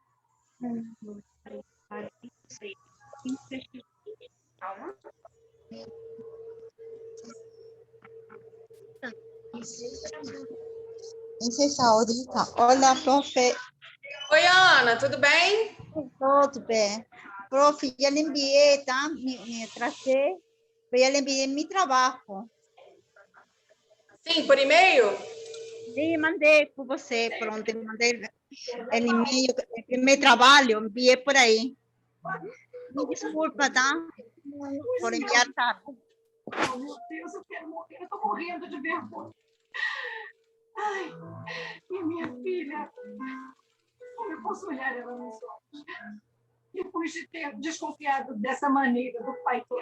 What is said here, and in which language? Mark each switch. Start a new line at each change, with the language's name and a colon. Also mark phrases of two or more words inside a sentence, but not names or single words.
Portuguese: Esse é saudita.
Spanish: Hola, profe.
Portuguese: Oi, Ana, tudo bem? Todo bem.
Spanish: Profe, ya le envié, tá? Me atrasé, pero ya le envié mi trabajo.
Portuguese: Sim, por e-mail?
Spanish: Sí, mandé por você, pronto, le mandé el email, el primer trabajo, envié por ahí.
Portuguese: Me desculpa, tá? Por enviar tarde. Oh, meu Deus, eu quero morrer, eu tô morrendo de vergonha. Ai, e minha filha? Como eu posso olhar ela nos olhos? Depois de ter desconfiado dessa maneira do pai dela.